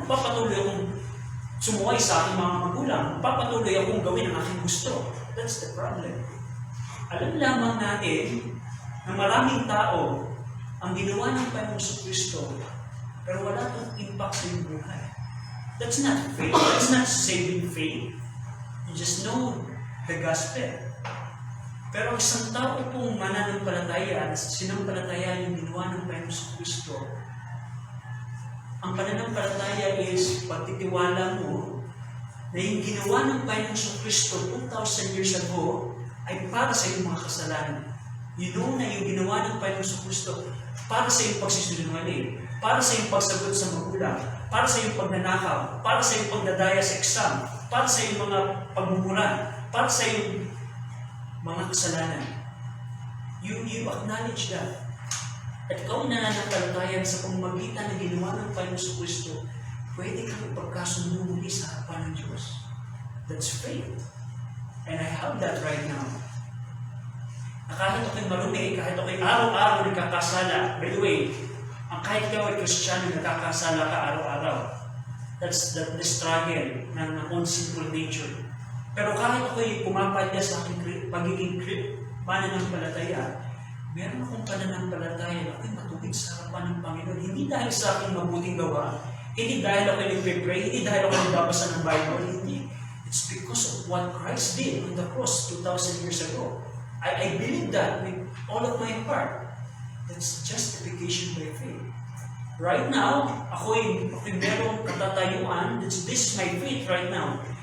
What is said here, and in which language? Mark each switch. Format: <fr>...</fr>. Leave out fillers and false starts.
<tl>Magpapatuloy akong sumuway sa aking mga magulang. Magpapatuloy akong gawin ang aking gusto.</tl> <en>That's the problem.</en> <tl>Alam lamang natin na maraming tao ang ginawa ng Panginoon sa Kristo, pero wala itong impact sa iyong buhay.</tl> <en>That's not faith. That's not saving faith. You just know the gospel.</en> <tl>Pero isang tao pong mananampalataya, sinampalataya yung ginawa ng Panginoon sa Kristo, ang pananampalataya is pagtitiwala mo na yung ginawa ng Panginoon sa Kristo 2,000 years ago ay para sa iyong mga kasalanan.</tl> <en>You know</en> <tl>na yung ginawa ng Panginoon sa Kristo para sa iyong pagsisinungaling, para sa iyong pagsagot sa magulang, para sa iyong pagnanakaw, para sa iyong pagdadaya sa exam, para sa iyong mga pagmumura, para sa iyong mga kasalanan.</tl> <en>You acknowledge that.</en> <tl>At ikaw nananampalataya sa pamamagitan na ginawa ng Panginoon sa Kristo, pwede kang ipagkasundo muli sa harapan ng Diyos.</tl> <en>That's faith. And I have that right now.</en> <tl>Na kahit ako'y marumi, kahit ako'y araw-araw nagkakasala.</tl> <en>By the way,</en> <tl>kahit ikaw ay Kristiyano, nagkakasala ka araw-araw.</tl> <en>That's the struggle ng own sinful nature.</en> <tl>Pero kahit ako'y pumapalya sa aking pagiging mananampalataya, meron akong pananampalataya na ako'y matubig sa harapan ng Panginoon. Hindi dahil sa aking mabuting gawa, hindi dahil ako'y nagpe-pray, hindi dahil ako'y nagbabasa ng Bible, hindi.</tl> <en>It's because of what Christ did on the cross 2,000 years ago. I believe that with all of my heart. That's justification by faith. Right now,</en> <tl>ako'y merong katatayuan.</tl> <en>This is my faith right now.</en>